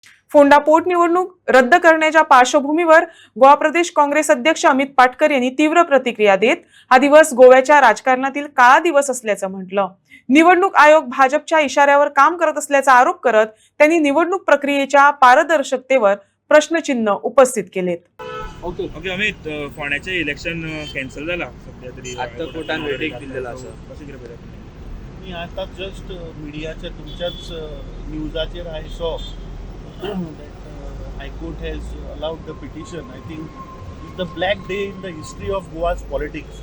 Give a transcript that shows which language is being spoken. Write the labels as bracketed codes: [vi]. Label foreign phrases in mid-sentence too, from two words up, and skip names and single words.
[mr] फोंडा पोटनिवडणूक रद्द करण्याच्या पार्श्वभूमीवर गोवा प्रदेश काँग्रेस अध्यक्ष अमित पाटकर यांनी तीव्र प्रतिक्रिया देत हा दिवस गोव्याच्या राजकारणातील काळा दिवस असल्याचं म्हटलं. निवडणूक आयोग भाजपच्या इशाऱ्यावर काम करत असल्याचा आरोप करत त्यांनी निवडणूक प्रक्रियेच्या पारदर्शकतेवर प्रश्नचिन्ह उपस्थित केलेत. ओके [kok] अमित, फोंड्याचें इलेक्शन कॅन्सल जाला सध्या तरी. आतां कोर्टान verdict दिल्लेलो आसा. कशें कितें पळयता तुमी? [mr] मी आता जस्ट मिडियाच्या तुमच्याच न्यूजाचेर [en] I saw that High Court has allowed the petition. I think is the black day in the history of Goa's politics.